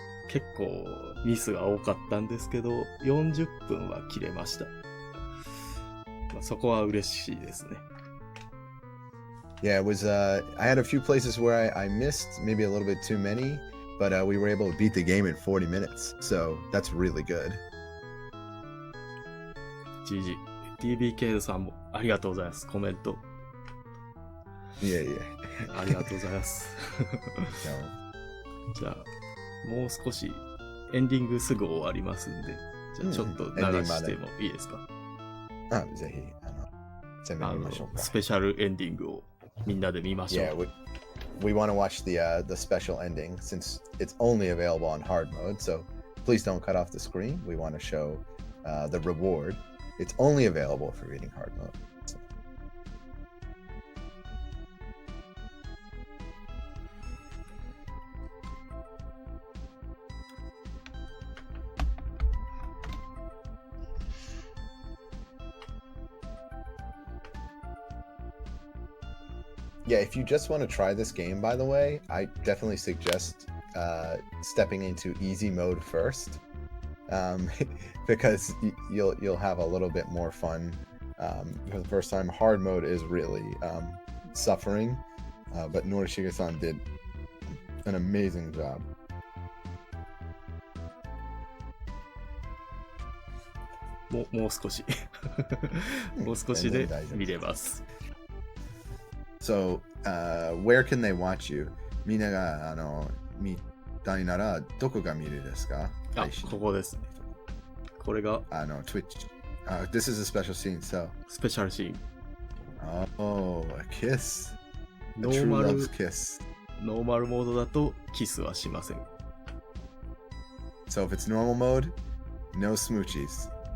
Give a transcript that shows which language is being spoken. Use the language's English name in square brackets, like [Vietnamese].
[Japanese] 結構ミスが多かったんですけど、40分は切れました。まあ、そこは嬉しいですね。 [English] Yeah, it was. I had a few places where I missed maybe a little bit too many, but we were able to beat the game in 40 minutes, so that's really good. GG。 [Japanese] TBK さんもありがとうございます。コメント。 [English] Yeah. [Japanese] ありがとうございます。 [English] So, [Japanese] じゃあ、もう少しエンディングすぐ終わりますんで、じゃあちょっと流してもいいですか？ぜひ全部見ましょうか。スペシャルエンディングをみんなで見ましょう。 [English] Yeah, we want to watch the special ending since it's only available on hard mode. So please don't cut off the screen. We want to show the reward. It's only available for reading hard mode. Yeah, if you just want to try this game, by the way, I definitely suggest stepping into easy mode first, because you'll have a little bit more fun for the first time. Hard mode is really suffering, but Norishige-san did an amazing job. [Japanese] もう少しもう少しで見れます。 [English] So, where can they watch you? [Japanese] みんなが見たいならどこが見るですか？あ、ここですね。これが [English] Twitch. This is a special scene, so. [Japanese] スペシャルシーン。 [English] Oh, a kiss. A [Japanese] ノー [English] true [Japanese] マル [English] love's kiss. [Japanese] ノーマルモードだとキスはしません。 [English] So if it's normal mode, no smoochies.